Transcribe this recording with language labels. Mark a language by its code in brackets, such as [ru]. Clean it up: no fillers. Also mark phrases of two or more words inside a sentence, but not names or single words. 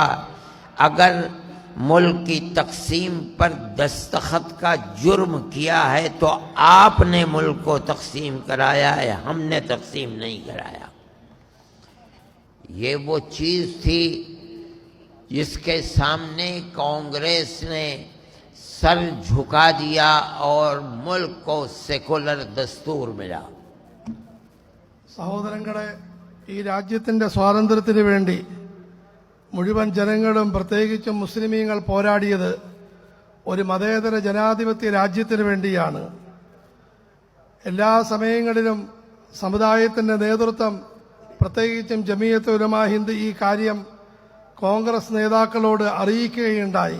[ur] اگر ملک کی تقسیم پر دستخط کا جرم کیا ہے تو آپ نے ملک کو تقسیم کرایا ہے، ہم نے تقسیم نہیں کرایا۔ یہ وہ چیز تھی جس کے سامنے کانگریس نے سر جھکا دیا اور ملک کو سیکولر دستور ملا۔ [ml] സഹോദരങ്ങളെ, ഈ രാജ്യത്തിൻ്റെ സ്വാതന്ത്ര്യത്തിന് വേണ്ടി മുഴുവൻ ജനങ്ങളും പ്രത്യേകിച്ചും മുസ്ലിമീങ്ങൾ പോരാടിയത് ഒരു മതേതര ജനാധിപത്യ രാജ്യത്തിന് വേണ്ടിയാണ്. എല്ലാ സമയങ്ങളിലും സമുദായത്തിൻ്റെ നേതൃത്വം, പ്രത്യേകിച്ചും ജമീയത്ത് ഉലമാ ഹിന്ദ് ഈ കാര്യം കോൺഗ്രസ് നേതാക്കളോട് അറിയിക്കുകയുണ്ടായി.